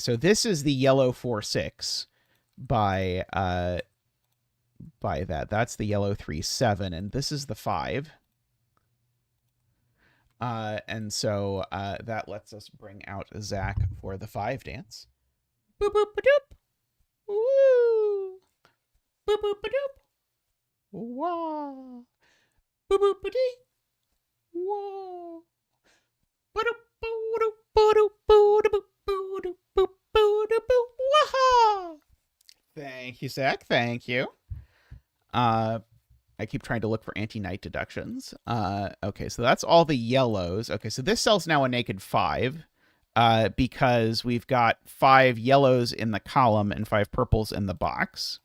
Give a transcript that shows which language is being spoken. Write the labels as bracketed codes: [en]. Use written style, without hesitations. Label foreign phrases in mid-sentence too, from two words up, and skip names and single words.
[en] So this is the yellow 4, 6 by that. That's the yellow 3, 7, and this is the 5. And so that lets us bring out Zach for the 5 dance. Boop boop ba doop. Woo. Boop boop ba doop. Wah. Boop boop ba dee. Wah. Ba doop ba doop ba doop ba doop ba doop ba doop ba wah. Thank you, Zach. Thank you. I keep trying to look for anti-knight deductions. Okay, so that's all the yellows. Okay, so this cell's now a naked 5 because we've got 5 yellows in the column and 5 purples in the box.